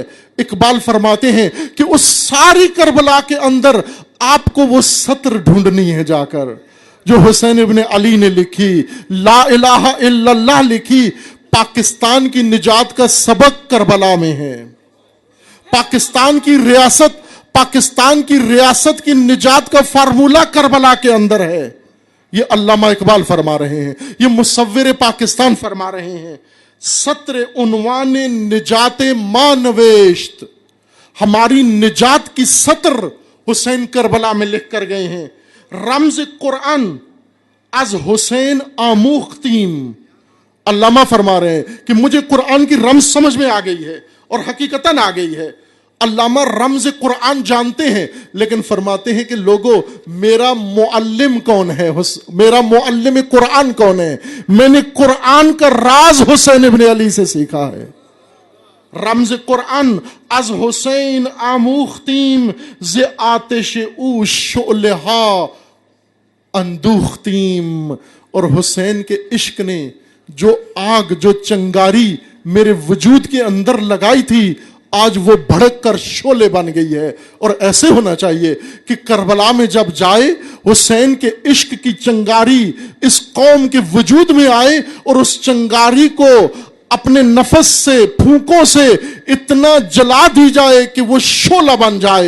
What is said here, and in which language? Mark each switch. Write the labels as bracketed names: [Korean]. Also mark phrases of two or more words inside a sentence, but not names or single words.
[Urdu] اقبال فرماتے ہیں کہ اس ساری کربلا کے اندر آپ کو وہ سطر ڈھونڈنی ہے جا کر جو حسین ابن علی نے لکھی، [Arabic] لا الہ الا اللہ [Urdu] لکھی. پاکستان کی نجات کا سبق کربلا میں ہے. پاکستان کی ریاست کی نجات کا فارمولہ کربلا کے اندر ہے. یہ علامہ اقبال فرما رہے ہیں, یہ مصور پاکستان فرما رہے ہیں. [Persian] سطر عنوان نجات ما نوشت, [Urdu] ہماری نجات کی سطر حسین کربلا میں لکھ کر گئے ہیں. [Persian] رمز قرآن از حسین آموختیم. [Urdu] علامہ فرما رہے ہیں کہ مجھے قرآن کی رمز سمجھ میں آ گئی ہے اور حقیقتاً آ گئی ہے. علامہ رمز قرآن جانتے ہیں, لیکن فرماتے ہیں کہ لوگوں, میرا معلم کون ہے, میرا معلم قرآن کون ہے؟ میں نے قرآن کا راز حسین ابن علی سے سیکھا ہے. [Persian] رمز قرآن از حسین آموختیم ز آتش او شعلہا اندوختیم. [Urdu] اور حسین کے عشق نے جو آگ, جو چنگاری میرے وجود کے اندر لگائی تھی, آج وہ بھڑک کر شعلے بن گئی ہے. اور ایسے ہونا چاہیے کہ کربلا میں جب جائے, حسین کے عشق کی چنگاری اس قوم کے وجود میں آئے اور اس چنگاری کو اپنے نفس سے, پھونکوں سے اتنا جلا دی جائے کہ وہ شعلہ بن جائے.